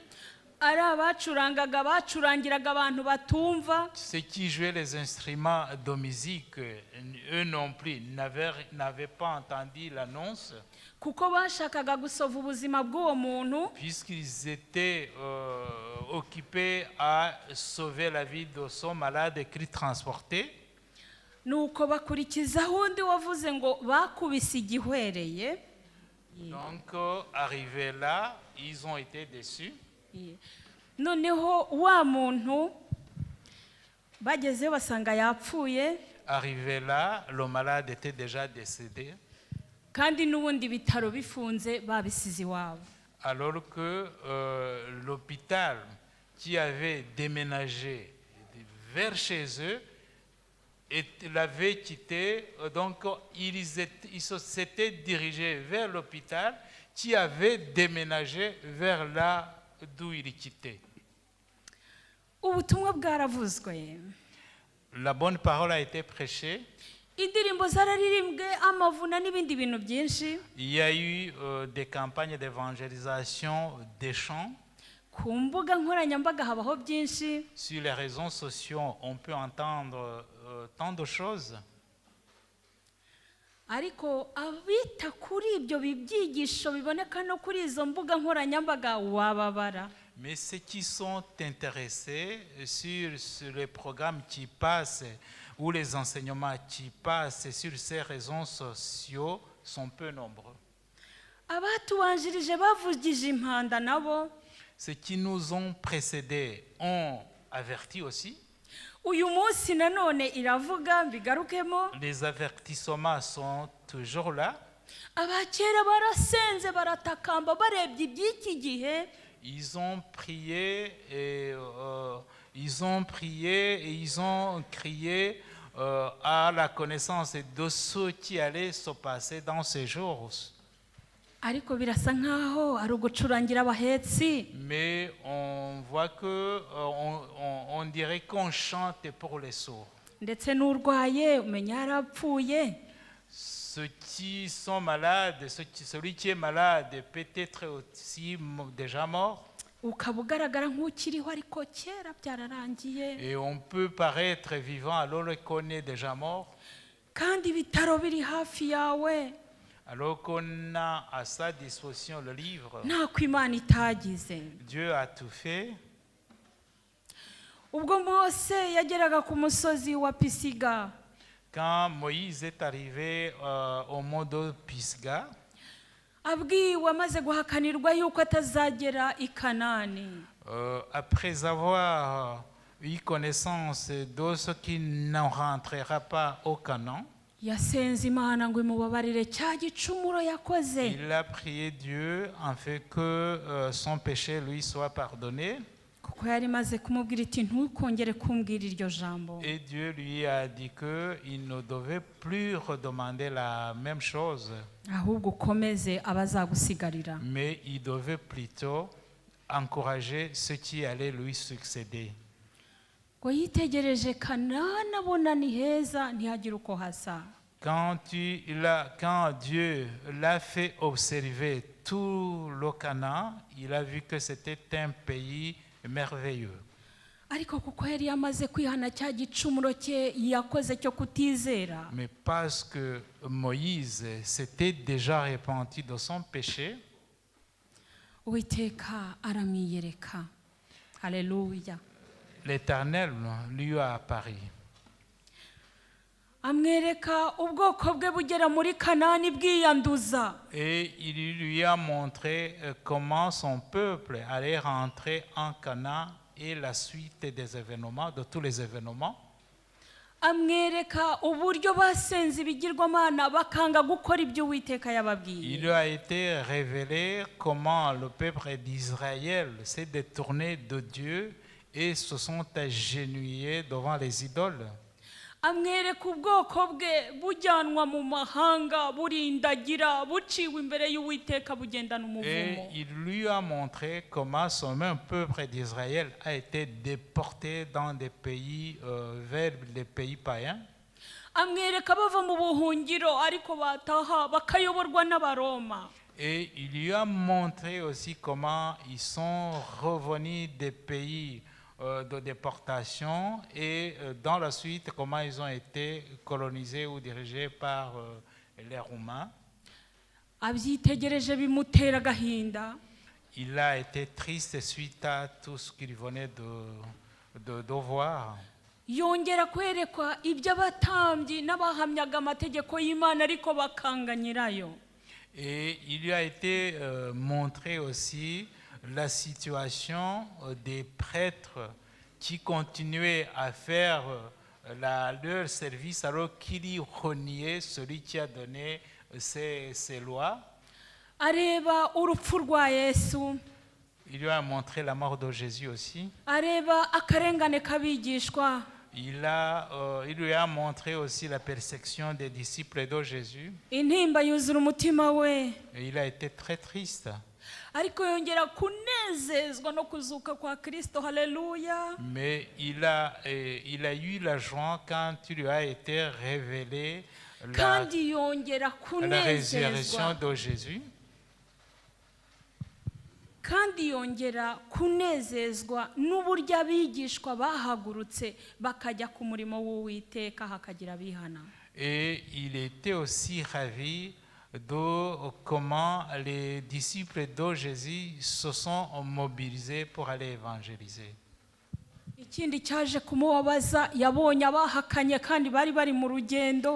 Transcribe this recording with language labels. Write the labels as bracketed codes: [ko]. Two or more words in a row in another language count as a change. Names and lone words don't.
[rw] Ari abacurangaga bacurangiraga abantu batumva. [fr] Ceux qui jouaient les instruments de musique, eux non plus n'avaient pas entendu l'annonce. [rw] Kuko bashakaga gusova ubuzima bw'uwo muntu. [fr] Puisqu'ils étaient occupés à sauver la vie de son malade qu'il transportait. [rw] Nuko bakurikizaho undi wavuze ngo bakubise igihwereye. [fr] Donc arrivés là, ils ont été déçus. [rw] Noneho wa muntu bagezeyo basanga yapfuye. [fr] Arrivé là, le malade était déjà décédé. [rw] Kandi n'ubundi bitaro bifunze babisize iwabo. [fr] Alors que l'hôpital qui avait déménagé vers chez eux l'avait quitté, donc ils s'étaient dirigés vers l'hôpital qui avait déménagé vers là d'où il quittait. [rw] Ubutumwa bwaravuzwe. [fr] La bonne parole a été prêchée. [rw] Indirimbo zararirimbwe amavuna n'ibindi bintu byinshi. [fr] Il y a eu des campagnes d'évangélisation, des chants. [rw] Ku mbuga nkoranyambaga habaho byinshi. [fr] Sur les réseaux sociaux, on peut entendre tant de choses. [rw] Ariko abita kuri ibyo bibyigisho biboneka no kuri izo mbuga nkoranyambaga wababara. [fr] Mais ceux qui sont intéressés sur les programmes qui passent ou les enseignements qui passent sur ces réseaux sociaux sont peu nombreux. [rw] Abatubanjirije bavugije impanda nabo. [fr] Ceux qui nous ont précédés ont averti aussi. [rw] Uyu munsi nanone iravuga mbigarukemo. [fr] Les avertissements sont toujours là. [rw] Abakera barasenze baratakamba barebye iby'iki gihe. [fr] Ils ont prié et ils ont crié à la connaissance de ce qui allait se passer dans ces jours. [rw] ariko birasa nkaho ari ugucurangira abahetsi. [fr] Mais on voit que on dirait qu'on chante pour les sourds. [rw] Ndetse n'urwaye umenya yarapfuye. [fr] Ceux qui sont malades, celui qui est malade peut être aussi déjà mort. [rw] Ukaba ugaragara nk'ukiriho ariko kera byararangiye. [fr] Et on peut paraître vivant alors qu'on est déjà mort. [rw] Kandi ibitaro biri hafi yawe. [fr] Alors qu'on a à sa disposition le livre. [rw] Ntako Imana itagize. [fr] Dieu a tout fait. [rw] Ubwo Mose yageraga ku musozi wa Pisiga. [fr] Quand Moïse est arrivé au mont de Pisga, [rw] Abwiwe amaze guhakanirwa yuko atazagera i Kanani. [fr] Après avoir eu connaissance de ce qui ne rentrera pas au Canaan, [rw] Yasenze Imana ngo imubabarire cya gicumuro yakoze. [fr] il a prié Dieu afin que son péché lui soit pardonné. [rw] Kuko yari maze kumubwira iti ntukongere kumbwira iryo jambo. [fr] Et Dieu lui a dit qu'il ne devait plus redemander la même chose, [rw] Ahubwo ukomeze abazagusigarira. [fr] mais il devait plutôt encourager ceux qui allaient lui succéder. [rw] Ngo yitegereje Kanani abona ni heza ntihagire uko hasa. [fr] Quand Dieu l'a fait observer tout le Canaan, il a vu que c'était un pays merveilleux. [rw] Ariko kuko yari yamaze kwihana cya gicumuro cye yakoze cyo kutizera. [fr] Mais parce que Moïse s'était déjà repenti de son péché, [rw] Uwiteka aramwiyereka. Haleluya. [fr] l'Éternel lui a apparu. [rw] Amwereka ubwoko bwe bugera muri Kanani bwiyanduza. [fr] Et il lui a montré comment son peuple allait rentrer en Canaan et la suite des événements, de tous les événements. [rw] Amwereka uburyo basenze ibigirwamana bakanga gukora ibyo Uwiteka yababwiye. [fr] Il a été révélé comment le peuple d'Israël s'est détourné de Dieu et se sont agenouillés devant les idoles. [rw] Amwereka ubwoko bwe bujyanwa mu mahanga burindagira buciwe imbere y'Uwiteka bugendana [fr] Et [rw] umuvumo. [fr] il lui a montré comment son même peuple d'Israël a été déporté dans des pays, vers les pays païens. [rw] Amwereka bava mu buhungiro ariko bataha bakayoborwa n'Abaroma. [fr] Et il lui a montré aussi comment ils sont revenus des pays de déportation et dans la suite comment ils ont été colonisés ou dirigés par les Roumains. [rw] Abyitegereje bimutera agahinda. [fr] Il a été triste suite à tout ce qu'il venait de voir. [rw] Yongera kwerekwa ibyo abatambyi n'abahamyaga amategeko y'Imana ariko bakanga nyirayo. [fr] Et il lui a été montré aussi la situation des prêtres qui continuaient à faire leur service alors qu'ils reniaient celui qui a donné ces lois. [rw] Areba urupfu rwa Yesu. [fr] Il lui a montré la mort de Jésus aussi. [rw] Areba akarengane kabigishwa. [fr] Il lui a montré aussi la persécution des disciples de Jésus. [rw] Intimba yuzura umutima we. [fr] Et il a été très triste. [rw] Ariko yongera kunezezwa no kuzuka kwa Kristo. Haleluya. [fr] Mais il a eu la joie quand il lui a été révélé [rw] Kandi yongera [fr] la résurrection [rw] kunezezwa. [fr] de Jésus. [rw] Kandi yongera kunezezwa n'uburyo abigishwa bahagurutse bakajya ku murimo w'Uwiteka hakagira bihana. [fr] Et il était aussi ravi de comment les disciples de Jésus se sont mobilisés pour aller évangéliser. [rw] Ikindi cyaje kumubabaza yabonye abahakanye kandi bari bari mu rugendo.